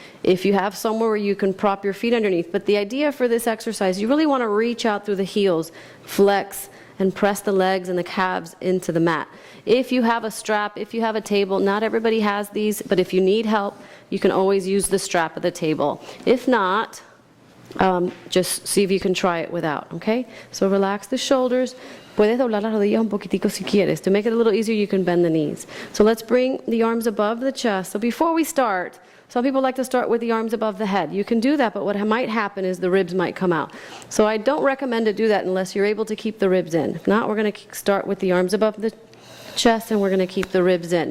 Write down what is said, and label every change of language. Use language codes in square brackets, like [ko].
[en] If you have somewhere where you can prop your feet underneath. But the idea for this exercise, you really want to reach out through the heels, flex, and press the legs and the calves into the mat. If you have a strap, if you have a table, not everybody has these, but if you need help, you can always use the strap of the table. If not, just see if you can try it without, okay? So relax the shoulders. [es] Puedes doblar las rodillas un poquitico si quieres. [en] To make it a little easier, you can bend the knees. So let's bring the arms above the chest. So before we start, some people like to start with the arms above the head. You can do that, but what might happen is the ribs might come out. So I don't recommend to do that unless you're able to keep the ribs in. If not, we're going to start with the arms above the chest, and we're going to keep the ribs in.